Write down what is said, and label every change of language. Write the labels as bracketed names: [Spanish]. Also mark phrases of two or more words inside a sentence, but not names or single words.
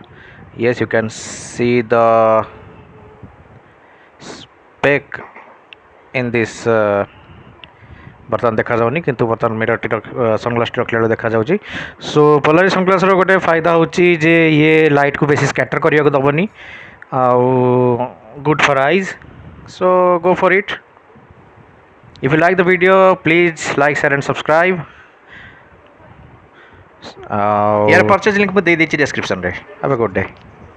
[English] Yes, you can see the speck in this. [Odia] ବର୍ତ୍ତମାନ ଦେଖାଯାଉନି, କିନ୍ତୁ ବର୍ତ୍ତମାନ ମିରରଟି ସନଗ୍ଲାସ୍ଟି ରଖିଲା ବେଳେ ଦେଖାଯାଉଛି। ସୋ [English] polarize sunglass [Odia] ଗୋଟେ ଫାଇଦା ହେଉଛି ଯେ ଇଏ ଲାଇଟ୍କୁ ବେଶୀ ସ୍କାଟର୍ କରିବାକୁ ଦେବନି, ଆଉ [English] good for eyes. So go for it. If you like the video, please like, share and subscribe. [Hindi] यार [English] purchase link [Hindi] मैं दे दीजिए डिस्क्रिप्शन रे। [English] Have a good day.